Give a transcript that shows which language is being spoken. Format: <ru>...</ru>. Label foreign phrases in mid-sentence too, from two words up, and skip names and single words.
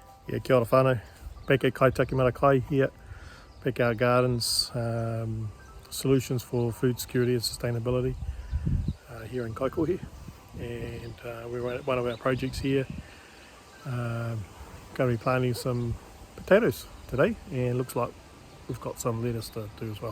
<en>Yeah,</en> <mi>kia ora whānau.</mi> <en>Back at Kaitiaki Mara Kai here, Backyard Gardens, solutions for food security and sustainability here in Kaikohe. And we're at one of our projects here. Going to be planting some potatoes today, and looks like we've got some lettuce to do as well.</en>